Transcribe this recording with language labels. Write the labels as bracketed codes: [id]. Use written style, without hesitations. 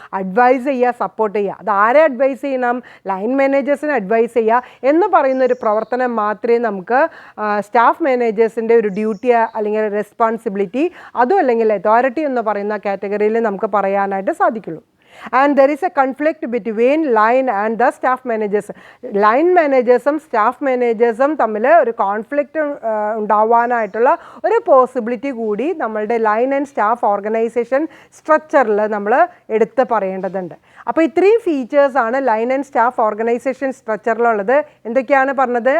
[ml] Advice ചെയ്യുക, support ചെയ്യുക. അത് ആരെ അഡ്വൈസ് ചെയ്യണം? ലൈൻ മാനേജേഴ്സിനെ അഡ്വൈസ് ചെയ്യുക എന്ന് പറയുന്ന ഒരു പ്രവർത്തനം മാത്രമേ നമുക്ക് സ്റ്റാഫ് മാനേജേഴ്സിൻ്റെ ഒരു ഡ്യൂട്ടി അല്ലെങ്കിൽ റെസ്പോൺസിബിലിറ്റി, അതും അല്ലെങ്കിൽ അതോറിറ്റി എന്ന് പറയുന്ന കാറ്റഗറിയിൽ നമുക്ക് പറയാനായിട്ട് സാധിക്കുള്ളൂ. [en] And there is a conflict between line and the staff managers. [ml] Line മാനേജേഴ്സും staff മാനേജേഴ്സും തമ്മിൽ ഒരു കോൺഫ്ലിക്റ്റ് ഉണ്ടാവാനായിട്ടുള്ള ഒരു പോസിബിലിറ്റി കൂടി നമ്മളുടെ ലൈൻ ആൻഡ് സ്റ്റാഫ് ഓർഗനൈസേഷൻ സ്ട്രക്ചറിൽ നമ്മൾ എടുത്ത് പറയേണ്ടതുണ്ട്. അപ്പോൾ ഇത്രയും ഫീച്ചേഴ്സാണ് ലൈൻ ആൻഡ് സ്റ്റാഫ് ഓർഗനൈസേഷൻ സ്ട്രക്ചറിലുള്ളത്. എന്തൊക്കെയാണ് പറഞ്ഞത്?